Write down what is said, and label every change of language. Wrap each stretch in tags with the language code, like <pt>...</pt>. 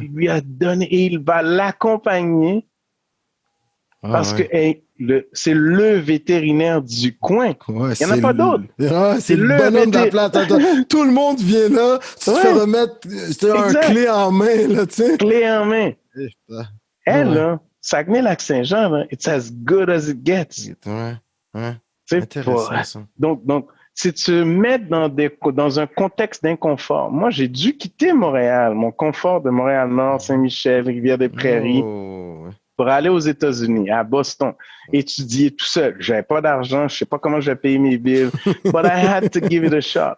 <fr>elle lui a donné et il va l'accompagner parce que c'est le vétérinaire du coin. Il n'y en a pas d'autre. C'est le bonhomme de la plate. Tout le monde vient là. Tu te fais remettre un clé en main. Là, tu sais. Clé en main. Elle, là,</fr> <en>Saguenay-Lac-Saint-Jean,</en> <fr>là,</fr> <en>it's as good as it gets.</en> <fr>Intéressant, ça. Donc, si tu te mets dans un contexte d'inconfort, moi, j'ai dû quitter Montréal, mon confort de Montréal-Nord, Saint-Michel, Rivière-des-Prairies, pour aller aux États-Unis, à Boston, étudier tout seul. J'avais pas d'argent, je sais pas comment je vais payer mes bills,</fr> <en>but I had to give it a shot.</en>